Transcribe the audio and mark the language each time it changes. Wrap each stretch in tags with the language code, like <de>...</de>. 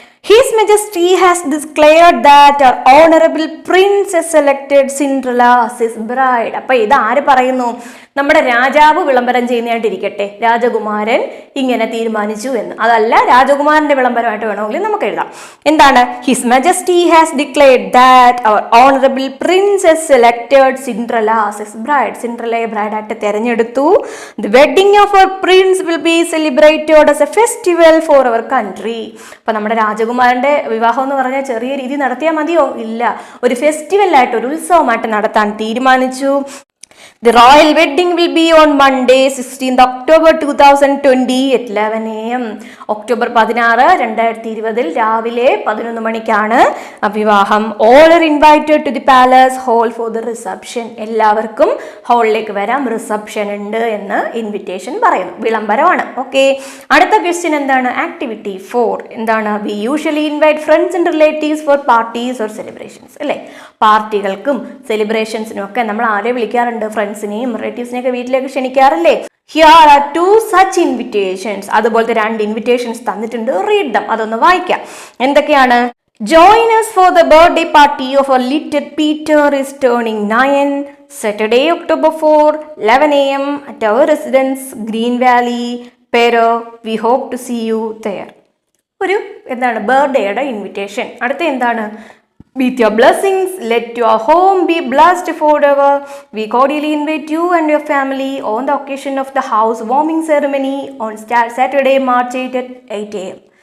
<en>His Majesty has declared that our honorable prince has selected Cinderella as his bride.</en> <ml>അപ്പൊ ഇത് ആര് പറയുന്നു? നമ്മുടെ രാജാവ് വിളംബരം ചെയ്യുന്നതായിട്ടിരിക്കട്ടെ, രാജകുമാരൻ ഇങ്ങനെ തീരുമാനിച്ചു എന്ന്. അതല്ല, രാജകുമാരന്റെ വിളംബരമായിട്ട് വേണമെങ്കിൽ നമുക്ക് എഴുതാം. എന്താണ്?</ml> <en>His Majesty has declared that our honorable prince has selected Cinderella as his bride.</en> <ml>സിൻഡ്രലയെ ബ്രൈഡായിട്ട് തിരഞ്ഞെടുത്തു.</ml> <en>The wedding of our prince will be celebrated as a festival for our country.</en> <ml>അപ്പൊ നമ്മുടെ രാജകുമാരന്റെ വിവാഹം എന്ന് പറഞ്ഞാൽ ചെറിയ രീതി നടത്തിയാൽ മതിയോ? ഇല്ല, ഒരു ഫെസ്റ്റിവലായിട്ട്, ഒരു ഉത്സവമായിട്ട് നടത്താൻ തീരുമാനിച്ചു.</ml> <en>The royal wedding will be on Monday, 16th October 2020 at 11 AM.</en> <ml>October 16, 2020 രാവിലെ 11 മണിക്കാണ് വിവാഹം.</ml> <en>All are invited to the palace hall for the reception.</en> <ml>എല്ലാവർക്കും ഹാളിലേക്ക് വരാം, റിസപ്ഷൻ ഉണ്ട് എന്ന് ഇൻവിറ്റേഷൻ പറയുന്നു. വിളംബരമാണ്. ഓക്കെ, അടുത്ത ക്വസ്റ്റ്യൻ എന്താണ്? ആക്ടിവിറ്റി 4. എന്താണ്?</ml> <en>We usually invite friends and relatives for parties or celebrations.</en> <ml>അല്ലേ, പാർട്ടികൾക്കും സെലിബ്രേഷൻസിനും ഒക്കെ നമ്മൾ ആരെ വിളിക്കാറുണ്ട്? ഫ്രണ്ട്സിനെയും റിലേറ്റീവ്സിനെയൊക്കെ വീട്ടിലേക്ക് ക്ഷണിക്കാറില്ലേ?</ml> <en>Here are two such invitations.</en> <ml>അതുപോലത്തെ 2 ഇൻവിറ്റേഷൻസ് തന്നിട്ടുണ്ട്.</ml> <en>Read them.</en> <ml>അതൊന്ന് വായിക്കാം. എന്തൊക്കെയാണ്?</ml> <en>Join us for the birthday party of our little Peter is turning 9, Saturday, October 4, 11 a.m. at our residence, Green Valley, Pero. We hope to see you there.</en> <ml>ഒരു എന്താണ് ബർത്ത്ഡേയുടെ invitation. അടുത്ത എന്താണ്?</ml> <en>With your blessings, let your home be blessed forever. We cordially invite you and your family on the occasion of the house warming ceremony on Saturday, March 8 at 8 a.m.</en>